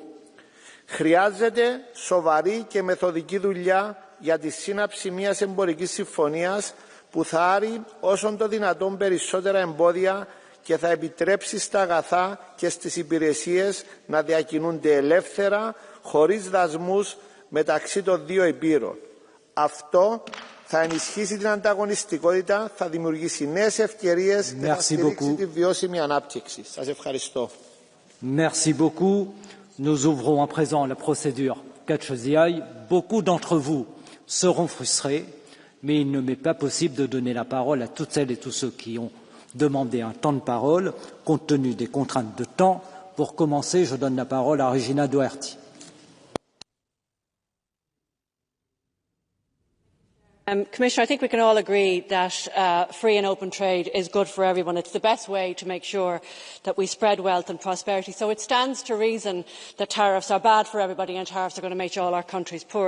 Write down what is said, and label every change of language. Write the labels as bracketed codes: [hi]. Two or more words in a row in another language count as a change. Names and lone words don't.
[el] Χρειάζεται σοβαρή και μεθοδική δουλειά για τη σύναψη μιας εμπορικής συμφωνίας που θα άρει όσον το δυνατόν περισσότερα εμπόδια και θα επιτρέψει στα αγαθά και στις υπηρεσίες να διακινούνται ελεύθερα, χωρίς δασμούς μεταξύ των δύο υπήρων. Αυτό θα ενισχύσει την ανταγωνιστικότητα, θα δημιουργήσει νέες ευκαιρίες και θα στηρίξει τη βιώσιμη ανάπτυξη. Σας ευχαριστώ. [fr] Merci beaucoup. Nous ouvrons à présent la procédure [en] Catch the Eye. [fr] Beaucoup d'entre vous seront frustrés, mais il ne m'est pas possible de donner la parole à toutes celles et tous ceux qui ont demandé un temps de parole, compte tenu des contraintes de temps. Pour commencer, je donne la parole à Regina Doherty. [en] Commissioner, I think we can all agree that free and open trade is good for everyone. It's the best way to make sure that we spread wealth and prosperity. So it stands to reason that tariffs are bad for everybody and tariffs are going to make all our countries poorer.